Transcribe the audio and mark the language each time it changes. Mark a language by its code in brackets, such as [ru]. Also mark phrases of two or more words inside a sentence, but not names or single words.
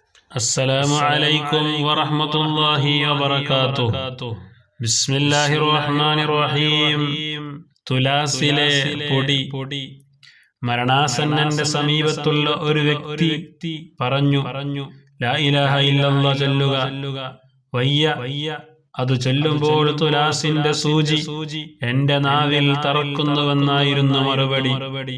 [ar] السلام عليكم ورحمة الله وبركاته. بسم الله الرحمن الرحيم. [ml] തുലാസിലെ പൊടി. മരണാസന്നന്റെ സമീപത്തുള്ള ഒരു വ്യക്തി പറഞ്ഞു, [ar] لا إله إلا الله [ml] ചൊല്ലുക. വയ്യ അത് ചൊല്ലുമ്പോൾ തുലാസിന്റെ സൂചി എന്റെ നാവിൽ തറക്കുന്നുവെന്നായിരുന്നു മറുപടി.